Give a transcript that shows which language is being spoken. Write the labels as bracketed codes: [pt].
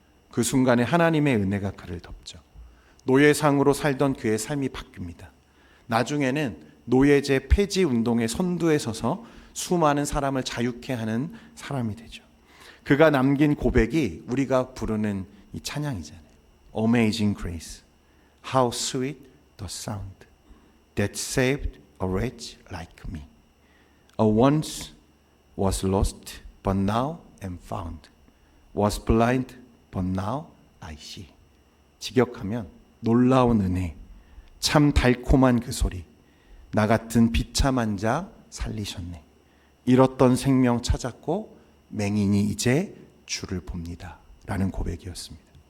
[ko] 그 순간에 하나님의 은혜가 그를 덮죠. 노예상으로 살던 그의 삶이 바뀝니다. 나중에는 노예제 폐지 운동의 선두에 서서 수많은 사람을 자유케 하는 사람이 되죠. 그가 남긴 고백이 우리가 부르는 이 찬양이잖아요. [en] Amazing Grace, How sweet the sound that saved a wretch like me. I once was lost, but now am found. Was blind, but now I see. [ko] 직역하면 놀라운 은혜, 참 달콤한 그 소리, 나 같은 비참한 자 살리셨네. 잃었던 생명 찾았고 맹인이 이제 주를 봅니다. 라는 고백이었습니다.